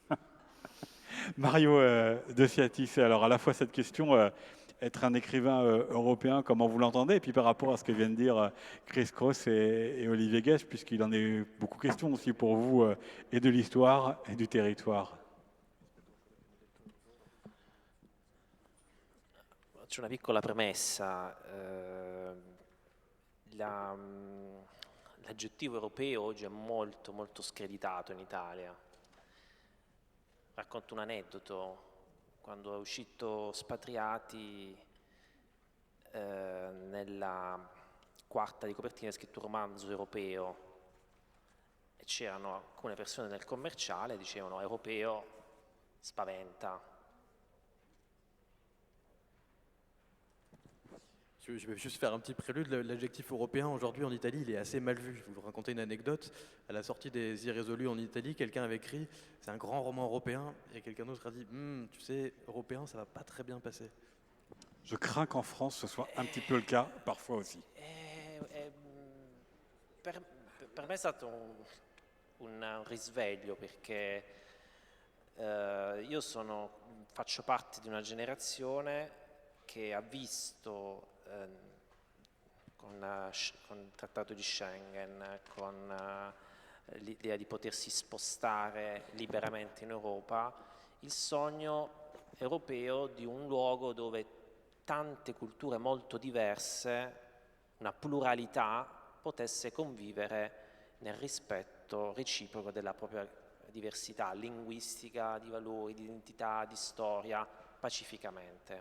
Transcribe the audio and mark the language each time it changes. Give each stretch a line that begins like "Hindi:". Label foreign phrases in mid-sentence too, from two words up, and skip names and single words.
French: Mario Dosiatis, alors à la fois cette question, être un écrivain européen, comment vous l'entendez, et puis par rapport à ce que viennent de dire Chris Cross et Olivier Guèche, puisqu'il en est beaucoup question aussi pour vous, et de l'histoire et du territoire.
Italian: C'è una piccola premessa. L'aggettivo europeo oggi è molto, molto screditato in Italia. Racconto un aneddoto. Quando è uscito Spatriati, nella quarta di copertina è scritto romanzo europeo e c'erano alcune persone nel commerciale che dicevano europeo spaventa.
French: Je vais juste faire un petit prélude. L'adjectif européen, aujourd'hui en Italie, il est assez mal vu. Je vais vous raconter une anecdote. À la sortie des Irrésolus en Italie, quelqu'un avait écrit « c'est un grand roman européen » et quelqu'un d'autre a dit « tu sais, européen, ça va pas très bien passer ». Je crains qu'en France, ce soit un petit peu le cas, parfois aussi.
Italian: Per me è stato un risveglio perché io faccio parte di una generazione che ha visto con il trattato di Schengen, con l'idea di potersi spostare liberamente in Europa, il sogno europeo di un luogo dove tante culture molto diverse, una pluralità, potesse convivere nel rispetto reciproco della propria diversità linguistica, di valori, di identità, di storia, pacificamente.